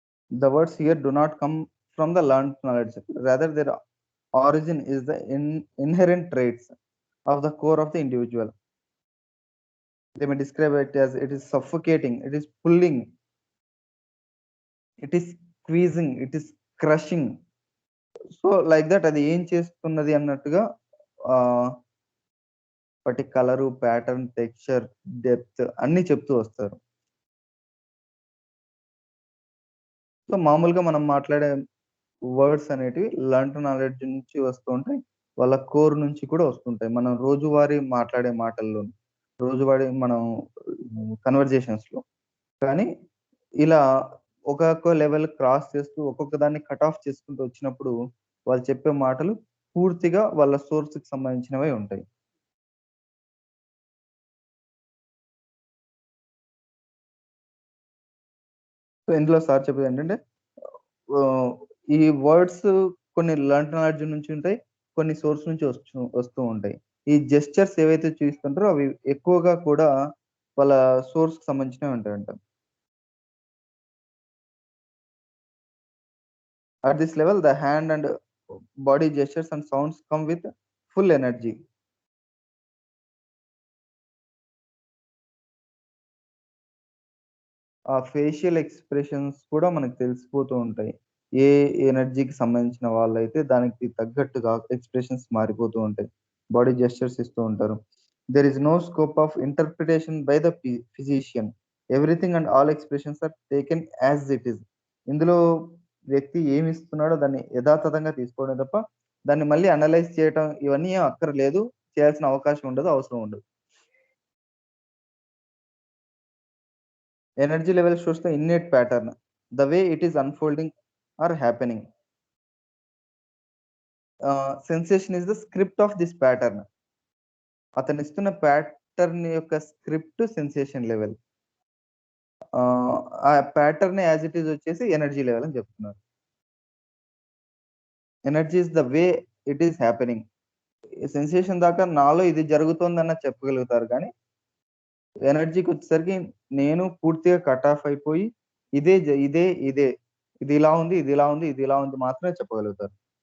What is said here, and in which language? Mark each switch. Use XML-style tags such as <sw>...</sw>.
<en>The words here do not come from the learned knowledge. Rather, their origin is the inherent traits of the core of the individual. They may describe it as it is suffocating, it is pulling, it is squeezing, it is crushing.</en> <te>So, like that అది ఏం చేస్తున్నది అన్నట్టుగా ఆహ్, వాటి colour, pattern, texture, depth అన్నీ చెప్తూ వస్తారు. So, మామూలుగా మనం మాట్లాడే వర్డ్స్ అనేటివి లెర్న్డ్ నాలెడ్జ్ నుంచి వస్తూ ఉంటాయి. వాళ్ళ కోర్ నుంచి కూడా వస్తుంటాయి. మనం రోజువారీ మాట్లాడే మాటల్లో, రోజువారీ మనం కన్వర్జేషన్స్‌లో. కానీ ఇలా ఒక్కొక్క లెవెల్ క్రాస్ చేస్తూ ఒక్కొక్క దాన్ని కట్ ఆఫ్ చేసుకుంటూ వచ్చినప్పుడు వాళ్ళు చెప్పే మాటలు పూర్తిగా వాళ్ళ సోర్స్‌కి సంబంధించినవే ఉంటాయి. సో, ఇందులో సార్ చెప్పేదేంటంటే ఆహ్, ఈ వర్డ్స్ కొన్ని లెర్న్డ్ నాలెడ్జ్ నుంచి ఉంటాయి. కొన్ని సోర్స్ నుంచి వస్తూ ఉంటాయి. ఈ జెస్చర్స్ ఏవైతే చూయిస్తుంటారో అవి ఎక్కువగా కూడా వాళ్ళ సోర్స్‌కి సంబంధించినవి ఉంటాయంట.</te> <en>At this level, the hand and body gestures and sounds come with full energy.</en> <te>ఆ ఫేషియల్ ఎక్స్ప్రెషన్స్ కూడా మనకు తెలిసిపోతూ ఉంటాయి. ఏ ఎనర్జీకి సంబంధించిన వాళ్ళైతే దానికి తగ్గట్టుగా ఎక్స్ప్రెషన్స్ మారిపోతూ ఉంటాయి. బాడీ జెస్చర్స్ ఇస్తూ ఉంటారు.</te> <en>There is no scope of interpretation by the physician. Everything and all expressions are taken as it is.</en> <te>ఇందులో వ్యక్తి ఏమి ఇస్తున్నాడో దాన్ని యథాతథంగా తీసుకోవడం తప్ప దాన్ని మళ్ళీ అనలైజ్ చేయటం ఇవన్నీ ఏం అక్కర్లేదు. చేయాల్సిన అవకాశం ఉండదు, అవసరం ఉండదు.</te> <en>Energy level shows the innate pattern, the way it is unfolding or happening. Sensation is the script of this pattern.</en> <te>అతను ఇస్తున్న ప్యాటర్న్ యొక్క స్క్రిప్ట్ సెన్సేషన్ లెవెల్. ఆ ప్యాటర్న్</te> <en>as it is</en> <te>వచ్చేసి ఎనర్జీ లెవెల్ అని చెప్తున్నారు.</te> <en>Energy is the way it is happening.</en> <te>Sensation దాకా నాలో ఇది జరుగుతోందన్న చెప్పగలుగుతారు, కానీ ఎనర్జీకి వచ్చేసరికి నేను పూర్తిగా కట్ ఆఫ్ అయిపోయి ఇదే ఇది ఇలా ఉంది, ఇది ఇలా ఉంది, ఇది ఇలా ఉంది మాత్రమే చెప్పగలుగుతారు.</te>